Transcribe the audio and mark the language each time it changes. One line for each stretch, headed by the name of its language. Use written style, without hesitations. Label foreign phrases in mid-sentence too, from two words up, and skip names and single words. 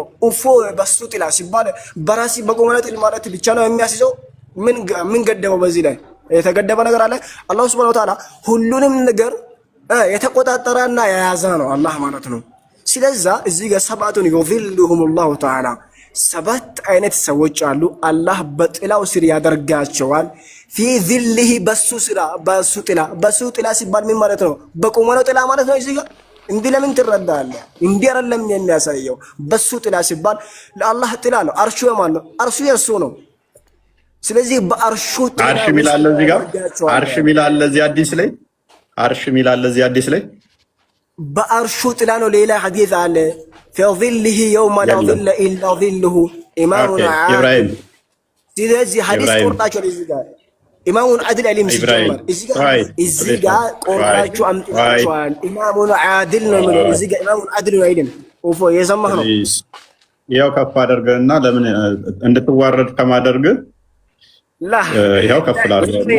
Amharic: እፎይ በሱ ጥላ ሲባል በራሲ በቆመነ ጥላ ማለት ብቻ ነው የሚያስይዘው። ምን ገደበው? በዚህ ላይ የተገደበ ነገር አለ? አላህ
Arabic: سبحانه وتعالى
Amharic: ሁሉንም ነገር የተቆጣጠረና የያዘ ነው አላህ ማለት ነው። ስለዚህ እዚህ ጋር ሰባቱን
Arabic: يظلهم الله تعالى
Amharic: ሰባት አይነት ሰዎች አሉ። አላህ በጥላው ስር ያደርጋቸዋል።
Arabic: في ظله
Amharic: በሱ ጥላ ሲባል ምን ማለት ነው? በቁመናው ጥላ ማለት ነው። እዚህ ጋር እንዲህ ለምን ትረዳለህ? እንዲህ አይደለም የሚያሳየው። በሱ ጥላ ሲባል ለአላህ ጥላ ነው። አርሹ የማን ነው? አርሹ የእሱ ነው። ስለዚህ በአርሹ ጥላ አርሽ ሚላል እዚህ ጋር አርሽ ሚላል እዚህ ሐዲስ ላይ አርሽ ሚላል እዚህ ሐዲስ ላይ በአርሹ ጥላ ነው። ሌላ ሐዲስ አለ
Arabic: في ظله يوم لا ظل إلا ظله إمام عادل.
Amharic: ስለዚህ ሐዲስ ቆርጣችሁ እዚህ ጋር
Arabic: إمام عادل
Amharic: አሊም ሲጀመር እዚህ ጋር ቆርጣችሁ አምጥታችኋል።
Arabic: إمام عادل
Amharic: ነው ማለት እዚህ ጋር
Arabic: إمام عادل
Amharic: ነው አይደል? ኦፎ የሰማህ ነው። ያው ከፍ አድርገህና ለምን እንድትዋረድ ከማደርግ ያው ከፍ አድርገህና